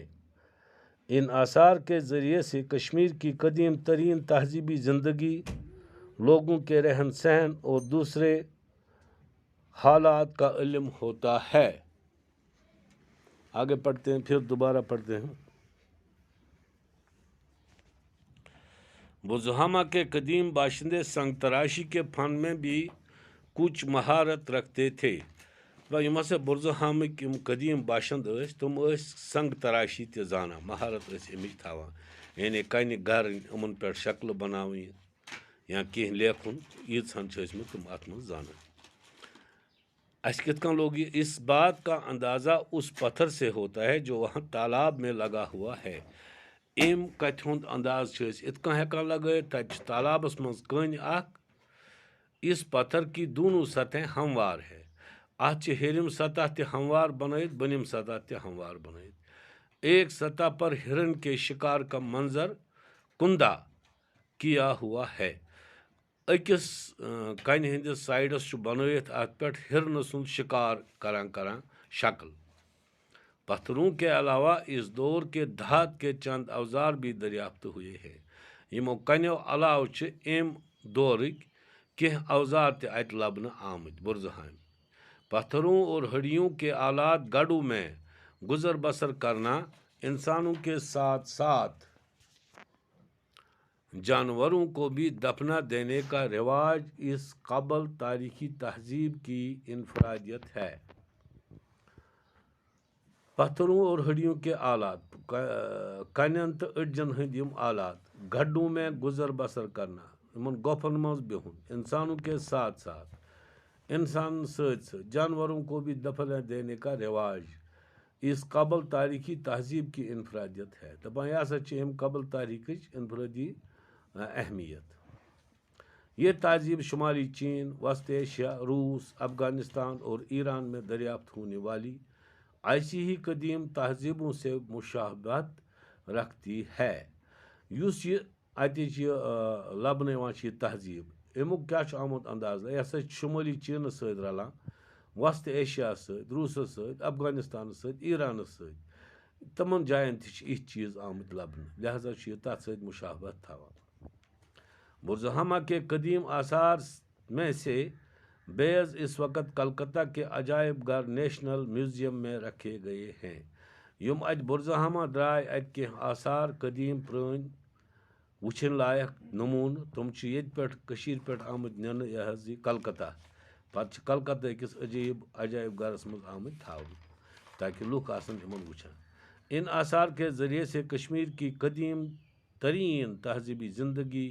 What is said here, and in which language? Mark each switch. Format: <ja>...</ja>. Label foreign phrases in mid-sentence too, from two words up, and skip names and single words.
<ur>ان آثار کے ذریعے سے کشمیر کی قدیم ترین تہذیبی زندگی، لوگوں کے رہن سہن اور دوسرے حالات کا علم ہوتا ہے۔ آگے پڑھتے ہیں، پھر دوبارہ پڑھتے ہیں۔ برزہامہ کے قدیم باشندے سنگ تراشی کے فن میں بھی کچھ مہارت رکھتے تھے۔</ur> <ks>یم ہسا برزہامٕکۍ یم قدیم باشند ٲسۍ، تم ٲسۍ سنگ تراشی تہِ زانان، مہارت ٲسۍ امِچ تھاوان، یعنی کنہِ گرٕنۍ، یِمن پٮ۪ٹھ شکلہٕ بناوٕنۍ یا کینٛہہ لیکھُن، ییٖژہن چھِ ٲسۍمٕتۍ تم اتھ منٛز زانان۔ اسہِ کِتھ کٔنۍ لوگ یہ؟</ks> <ur>اس بات کا اندازہ اس پتھر سے ہوتا ہے جو وہاں تالاب میں لگا ہوا ہے۔</ur> <ks>ایم کتھ ہُنٛد انداز چھِ أسۍ اِتھ کٔنۍ ہٮ۪کان لگٲیِتھ، تتہِ چھِ تالابس منٛز کٔنۍ اکھ،</ks> <ur>اس پتھر کی دونوں سطحیں ہموار ہے۔</ur> <ks>اتھ چھِ ہیٚرِم سطح تہِ ہموار بنٲیِتھ، بۄنِم سطح تہِ ہموار بنٲیِتھ۔</ks> <ur>ایک سطح پر ہرن کے شکار کا منظر کندہ کیا ہوا ہے۔</ur> <ks>أکِس کنہِ ہٕنٛدِس سایڈس چھُ بنٲیِتھ اتھ پٮ۪ٹھ ہرنہٕ سُنٛد شکار کران شکل۔</ks> <ur>پتھروں کے علاوہ اس دور کے دھات کے چند اوزار بھی دریافت ہوئے ہیں۔</ur> <ks>یمو کنیو علاوہ چھِ اَمہِ دورٕکۍ کینٛہہ اوزار تہِ اتہِ لبنہٕ آمٕتۍ۔</ks> <ur>برزہامہِ پتھروں اور ہڈیوں کے آلات، گڈھوں میں گزر بسر کرنا، انسانوں کے ساتھ ساتھ جانوروں کو بھی دفنا دینے کا رواج اس قبل تاریخی تہذیب کی انفرادیت ہے۔ پتھروں اور ہڈیوں کے آلات،</ur> <ks>کنین تو اڈجن ہند یم آلات،</ks> <ur>گڈھوں میں گزر بسر کرنا،</ur> <ks>یمن گوفن منز بہن،</ks> <ur>انسانوں کے ساتھ ساتھ انسان جانوروں کو بھی دفنا دینے کا رواج اس قبل تاریخی تہذیب کی انفرادیت ہے۔</ur> <ks>دپان یہ ہسا چھ قبل تاریخ انفرادی اہمیت۔</ks> <ur>یہ تہذیب شمالی چین، وسط ایشیا، روس، افغانستان اور ایران میں دریافت ہونے والی ایسی ہی قدیم تہذیبوں سے مشابہت رکھتی ہے۔</ur> <ks>یُس یہ اتچ لبنہٕ یوان چھ یہ تہذیب، امیُک کیا چھ آمُت اندازہ؟ یہ ہسا شمالی چینس سۭتۍ رلان، وسط ایشیا سۭتۍ، روسس سۭتۍ، افغانستانس سۭتۍ، ایرانس سۭتۍ، تمن جاین تہ چھ یِتھۍ چیز آمٕتۍ لبنہٕ، لہذا چھ یہ تتھ سۭتۍ مشابہت تھاوان۔</ks> <ur>برزہامہ کے قدیم آثار میں سے بعض اس وقت کلکتہ کے عجائب گھر نیشنل میوزیم میں رکھے گئے ہیں۔</ur> <ks>یم ات برزہامہ درائے ات کینٛہہ آثار قدیم پرٲنۍ وچھن لائق نمون تم چھ یت پٮ۪ٹھ کٔشیٖرِ پٮ۪ٹھ آمٕتۍ نِنہٕ یہِ حظ یہ کلکتہ پتہٕ چھِ کلکتہ کِس عجائب گھرس منٛز آمٕتۍ تھاونہٕ تاکہ لُکھ آسن یِمن وٕچھان</ks> <ur>ان آثار کے ذریعے سے کشمیر کی قدیم ترین تہذیبی زندگی</ur>